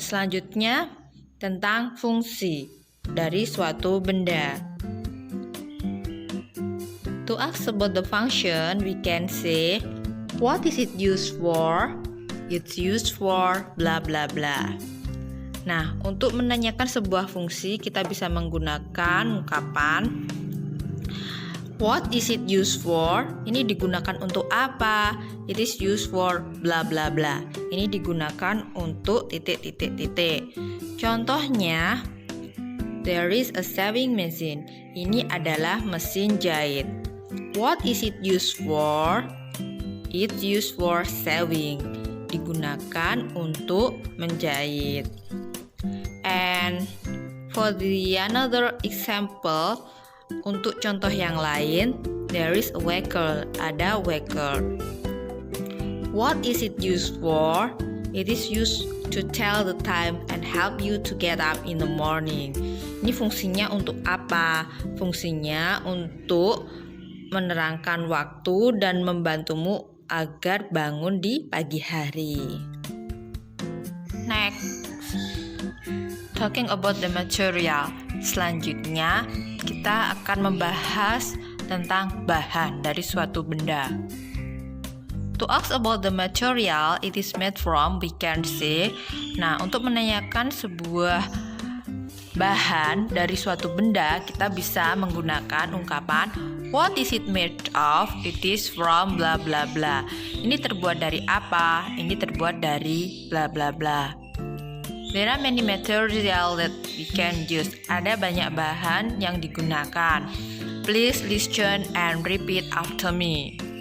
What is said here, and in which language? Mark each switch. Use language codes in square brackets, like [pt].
[id] Selanjutnya tentang fungsi dari suatu benda. [en] To ask about the function, we can say, what is it used for? It's used for bla bla bla. [id] Nah, untuk menanyakan sebuah fungsi, kita bisa menggunakan ungkapan [en] what is it used for? [id] Ini digunakan untuk apa? [en] It is used for bla bla bla. [id] Ini digunakan untuk titik. [en] Contohnya, there is a sewing machine. [id] Ini adalah mesin jahit. [en] What is it used for? It's used for sewing. [id] Digunakan untuk menjahit. [en] And for the another example, [id] untuk contoh yang lain, [en] there is a waker. Ada waker. What is it used for? It is used to tell the time and help you to get up in the morning. [id] Ini fungsinya untuk apa? Fungsinya untuk menerangkan waktu dan membantumu agar bangun di pagi hari. [en] Next, talking about the material. [id] Selanjutnya, kita akan membahas tentang bahan dari suatu benda. [en] To ask about the material it is made from, we can say. [id] Nah, untuk menanyakan sebuah bahan dari suatu benda, kita bisa menggunakan ungkapan [en] what is it made of? It is from bla bla bla. [id] Ini terbuat dari apa? Ini terbuat dari bla bla bla. [en] There are many material that we can use. [id] Ada banyak bahan yang digunakan. [en] Please listen and repeat after me.